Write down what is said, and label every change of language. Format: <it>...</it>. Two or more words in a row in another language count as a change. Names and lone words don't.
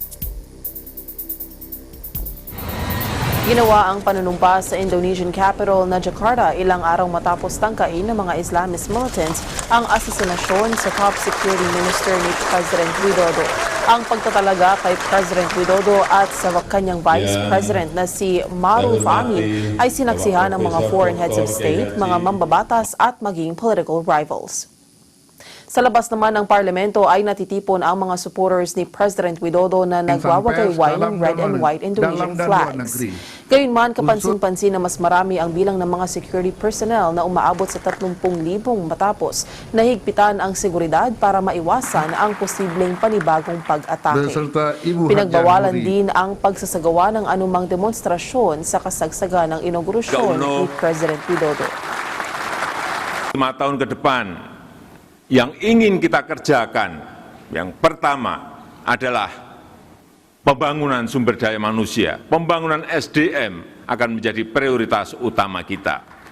<tl>Ginawa ang panunumpa sa</tl> <en>Indonesian capital</en> <tl>na Jakarta ilang araw matapos tangkain ng mga</tl> <en>Islamist militants</en> <tl>ang asesinasyon sa</tl> <en>top security minister</en> <tl>ni President Widodo. Ang pagtatalaga kay President Widodo at sa kanyang Vice President na si Maruf Amin ay sinaksihan ng mga</tl> <en>foreign heads of state,</en> <tl>mga mambabatas at maging</tl> <en>political rivals.</en> <tl>Sa labas naman ng parlamento ay natitipon ang mga supporters ni President Widodo na nagwawagayway ng</tl> <en>red and white Indonesian flags.</en> <tl>Gayunman, kapansin-pansin na mas marami ang bilang ng mga</tl> <en>security personnel</en> <tl>na umaabot sa 30,000 matapos nahigpitan ang seguridad para maiwasan ang posibleng panibagong pag-atake. Pinagbawalan din ang pagsasagawa ng anumang demonstrasyon sa kasagsagan ng inaugurasyon ni President Widodo.</tl> <id>5 tahun ke depan, yang ingin kita kerjakan, yang pertama adalah pembangunan sumber daya manusia. Pembangunan SDM akan menjadi prioritas utama kita.</id>